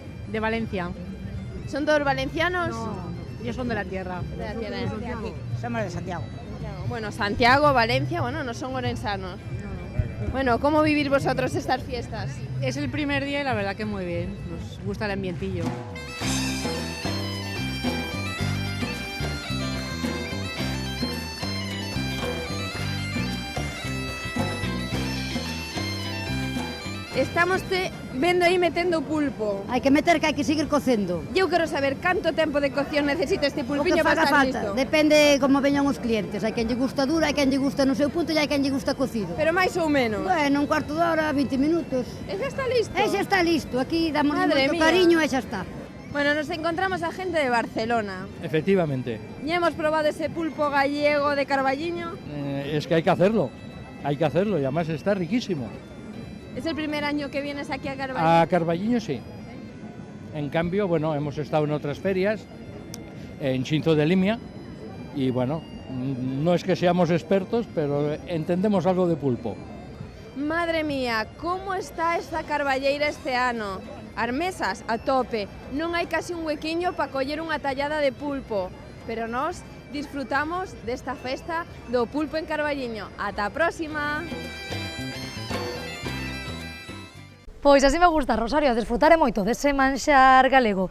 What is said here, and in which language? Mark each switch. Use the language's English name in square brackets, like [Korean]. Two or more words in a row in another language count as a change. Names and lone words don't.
[Spanish] De Valencia. ¿Son todos valencianos? No, ellos son de la tierra. De la tierra. Somos de Santiago. Bueno, Santiago, Valencia, bueno, no son orensanos. Bueno, ¿cómo vivir vosotros estas fiestas? Es el primer día y la verdad que muy bien, nos gusta el ambientillo. [Galician] Estamos vendo aí metendo pulpo. Hai que meter que hai que seguir cocendo. Eu quero saber canto tempo de cocción necesita este pulpiño para estar listo. Depende como veñan os clientes. Hai quen lle gusta duro, hai quen lle gusta no seu punto e hai quen lle gusta cocido. Pero máis ou menos? Bueno, un cuarto de hora, 20 minutos. E xa está listo? E xa está listo. Aquí damos moito Madre cariño e xa está. [Spanish] Bueno, nos encontramos a gente de Barcelona. Efectivamente. ¿Y hemos probado ese pulpo gallego de Carballiño? Es que hay que hacerlo y además está riquísimo. ¿Es el primer año que vienes aquí a Carballiño? A Carballiño sí. En cambio, bueno, hemos estado en otras ferias, en Xinzo de Limia, y bueno, no es que seamos expertos, pero entendemos algo de pulpo. Madre mía, [Galician] como está esta carballeira este ano? As mesas a tope, non hai casi un huequiño para coller unha tallada de pulpo, pero nós disfrutamos desta festa do pulpo en Carballiño. Ata a próxima! Pois así me gusta, Rosario, desfrutar moito dese manxar galego.